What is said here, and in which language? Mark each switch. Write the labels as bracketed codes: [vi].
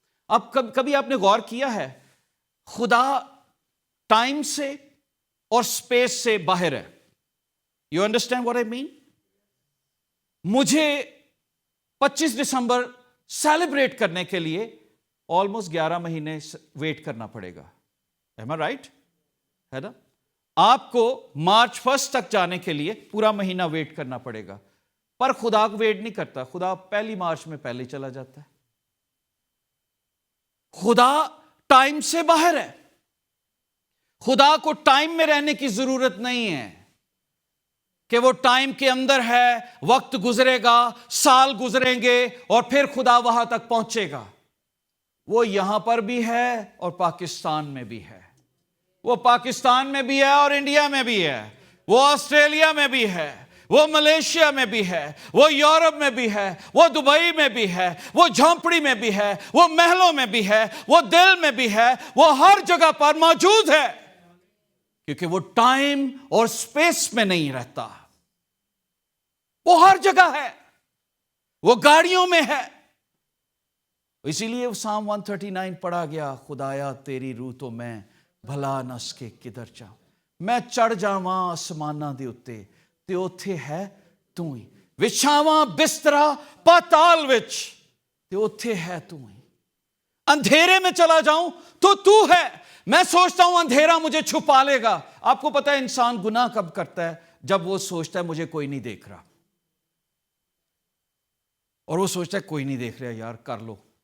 [ur] اب کبھی آپ نے غور کیا ہے خدا ٹائم سے اور سپیس سے باہر ہے؟ [en] You understand what I mean? [ur] مجھے 25 دسمبر سیلیبریٹ کرنے کے لیے آلموسٹ 11 مہینے ویٹ کرنا پڑے گا. [en] am I right؟ [ur] ہے نا. آپ کو مارچ 1 تک جانے کے لیے پورا مہینہ ویٹ کرنا پڑے گا, پر خدا کو ویٹ نہیں کرتا. خدا پہلی مارچ میں پہلے چلا جاتا ہے. خدا ٹائم سے باہر ہے. خدا کو ٹائم میں رہنے کی ضرورت نہیں ہے کہ وہ ٹائم کے اندر ہے, وقت گزرے گا, سال گزریں گے اور پھر خدا وہاں تک پہنچے گا. وہ یہاں پر بھی ہے اور پاکستان میں بھی ہے. وہ پاکستان میں بھی ہے اور انڈیا میں بھی ہے. وہ آسٹریلیا میں بھی ہے, وہ ملیشیا میں بھی ہے, وہ یورپ میں بھی ہے, وہ دبئی میں بھی ہے, وہ جھونپڑی میں بھی ہے, وہ محلوں میں بھی ہے, وہ دل میں بھی ہے. وہ ہر جگہ پر موجود ہے کیونکہ وہ ٹائم اور سپیس میں نہیں رہتا. وہ ہر جگہ ہے, وہ گاڑیوں میں ہے. اسی لیے سام 139 پڑھا گیا, خدایا تیری روح تو میں بھلا نہ سکے کدھر جاؤں. [pa] میں چڑھ جاواں آسماناں دے اتے تے اوتھے ہے تو ہی, وچھاواں بسترا پاتال وچ تے اوتھے ہے تو ہی. [ur] اندھیرے میں چلا جاؤں تو ہے. میں سوچتا ہوں اندھیرا مجھے چھپا لے گا. آپ کو پتا ہے انسان گناہ کب کرتا ہے؟ جب وہ سوچتا ہے مجھے کوئی نہیں دیکھ رہا, اور وہ سوچتا ہے کوئی نہیں دیکھ رہا یار کر لو.